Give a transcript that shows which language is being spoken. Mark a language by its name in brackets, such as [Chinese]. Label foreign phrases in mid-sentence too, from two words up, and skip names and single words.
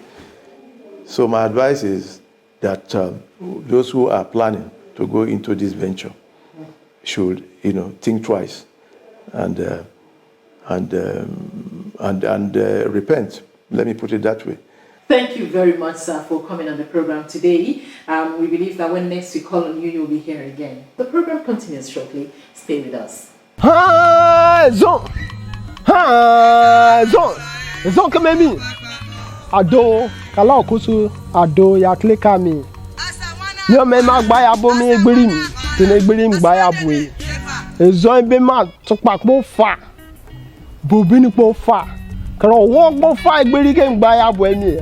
[English] So my advice is that those who are planning to go into this venture should, think twice and repent. Let me put it that way. Thank you very much, sir, for coming on the program today. We believe that when next we call on you, you'll be here again. The program continues shortly. Stay with us. [Izon] Zon kamemi. Ado kala okusu ado ya klika mi. Nyo me ma gba ya bo mi egbiri mi. Tene egbiri mi gba ya bo e. Ezon be ma tukpa po fa. Bobi ni po fa. Kro wo po fa egbiri ke gba ya bo emi.